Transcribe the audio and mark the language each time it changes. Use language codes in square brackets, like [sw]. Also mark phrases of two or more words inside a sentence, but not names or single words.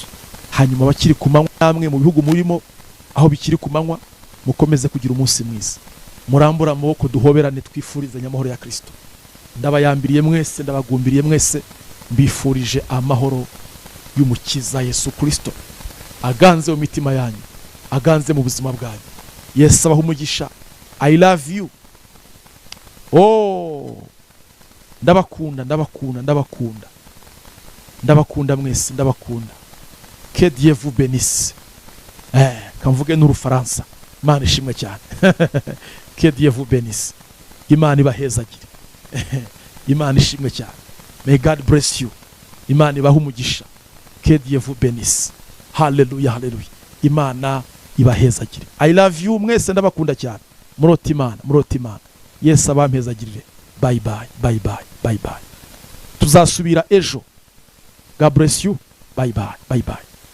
[rw] Hanyuma bakiri ku manywa namwe mu bihugu murimo, aho bikiri ku manywa, mukomeze kugira umunsi mwiza. Murambura amaboko duhoberane twifurizanya amahoro ya Kristo. Ndabayambiriye mwese, ndabagumbiriye mwese, mbifurije amahoro y'umukiza Yesu Kristo aganze mu mitima yanyu, aganze mu buzima bwanyu. Yesu abaha umugisha. [en] I love you. [rw] Oh, ndabakunda, ndabakunda, ndabakunda, ndabakunda mwese, ndabakunda. [fr] Que Dieu vous bénisse. [rw] Kamvuge n'Urufaransa. Imana ishimwe cyane. [fr] Que Dieu vous bénisse. [rw] Imana ibahezagire. Imana ishimwe cyane. [en] May God bless you. [rw] Imana ibaha umugisha. [fr] Que Dieu vous bénisse. [rw] Hallelujah, hallelujah. Imana ibahezagire. [en] I love you [rw] mwese, ndabakunda cyane. Murota Imana, murota Imana. Yesu abampezagirire. [en] Bye bye, bye bye, bye bye. [rw] Tuzasubira ejo. [en] God bless you. Bye bye, bye bye.